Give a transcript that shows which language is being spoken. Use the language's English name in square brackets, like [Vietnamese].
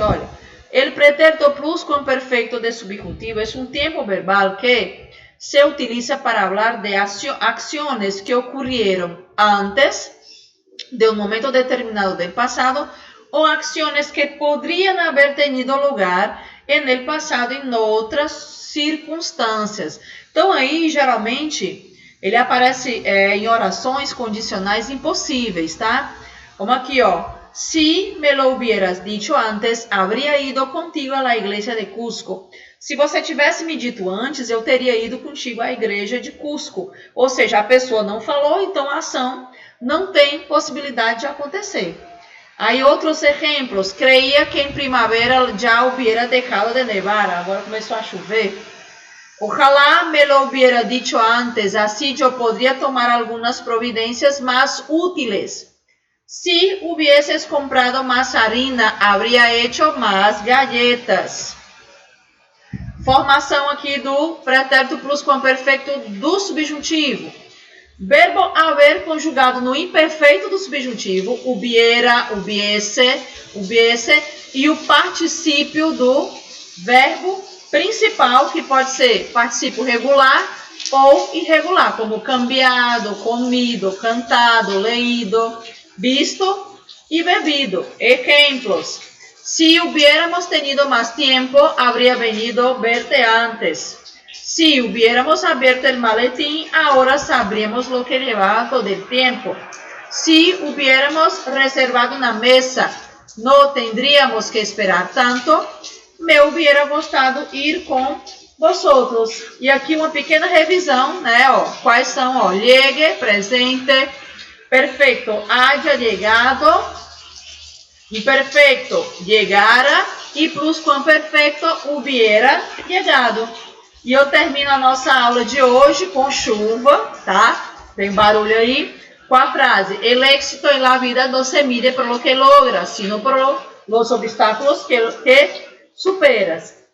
[Spanish] Olha, el pretérito pluscuamperfeito de subjuntivo es un tiempo verbal que se utiliza para hablar de acciones que ocurrieron antes de un momento determinado del pasado o acciones que podrían haber tenido lugar en el pasado [Portuguese] em outras circunstâncias. Então, aí, geralmente, ele aparece em orações condicionais impossíveis, tá? Como aqui, ó. [Spanish] Si me lo hubieras dicho antes, habría ido contigo a la iglesia de Cusco. [Portuguese] Se você tivesse me dito antes, eu teria ido contigo à igreja de Cusco. Ou seja, a pessoa não falou, então a ação não tem possibilidade de acontecer. Aí outros exemplos. [Spanish] Creía que em primavera já hubiera dejado de nevar. [Portuguese] Agora começou a chover. [Spanish] Ojalá me lo hubiera dicho antes. Así yo podría tomar algunas providencias más útiles. Si hubieses comprado más harina, habría hecho más galletas. [Portuguese] Formação aqui do pretérito pluscuamperfeito do subjuntivo. Verbo haver conjugado no imperfeito do subjuntivo, hubiera, hubiese, hubiese, e o particípio do verbo principal, que pode ser particípio regular ou irregular, como cambiado, comido, cantado, leído, visto y bebido. [Spanish] Ejemplos. Si hubiéramos tenido más tiempo, habría venido verte antes. Si hubiéramos abierto el maletín, ahora sabríamos lo que llevaba todo el tiempo. Si hubiéramos reservado una mesa, no tendríamos que esperar tanto. Me hubiera gostado ir com vosotros. [Portuguese] E aqui uma pequena revisão, né? Ó, quais são? Ó, [Spanish] llegue, presente. Perfecto, haya llegado. Imperfecto, llegara. E pluscuamperfecto, hubiera llegado. [Portuguese] E eu termino a nossa aula de hoje com chuva, tá? Tem barulho aí. Com a frase: [Spanish] el éxito en la vida no se mide por lo que logras, sino por los obstáculos que superas.